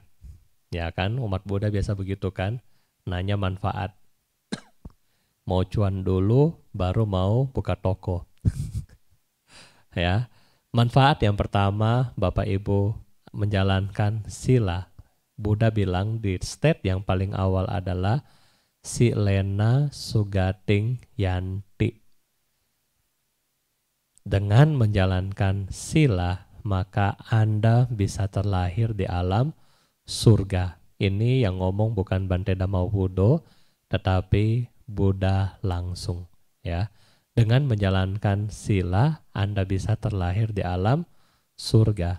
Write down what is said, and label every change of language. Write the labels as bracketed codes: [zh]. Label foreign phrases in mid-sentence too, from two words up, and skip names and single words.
[id] Ya kan, umat Buddha biasa begitu kan, nanya manfaat. Mau cuan dulu, baru mau buka toko. Ya, manfaat yang pertama, Bapak Ibu menjalankan sila. Buddha bilang di state yang paling awal adalah [pi] silena sugating yanti. [id] Dengan menjalankan sila, maka Anda bisa terlahir di alam surga. Ini yang ngomong bukan Bante Dhammawudo, tetapi Buddha langsung, ya. Dengan menjalankan sila, Anda bisa terlahir di alam surga.